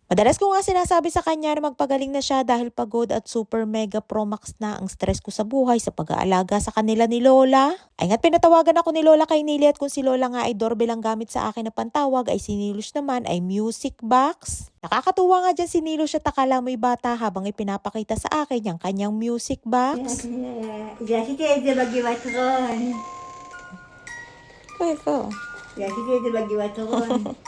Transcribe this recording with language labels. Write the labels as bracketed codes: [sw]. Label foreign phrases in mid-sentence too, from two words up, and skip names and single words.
[tl] Madalas ko nga sinasabi sa kanya na magpagaling na siya dahil pagod at [en] super mega pro max [tl] na ang stress ko sa buhay sa pag-aalaga sa kanila ni Lola. Ay nga't pinatawagan ako ni Lola kay Nili at kung si Lola nga ay doorbell ang gamit sa akin na pantawag ay si Nilush naman ay [en] music box. [tl] Nakakatuwa nga dyan si Nilush at akala mo'y bata habang ipinapakita sa akin yung kanyang [en] music box. [he] עשיתי את זה בגבעתרון. איפה? עשיתי את זה בגבעתרון.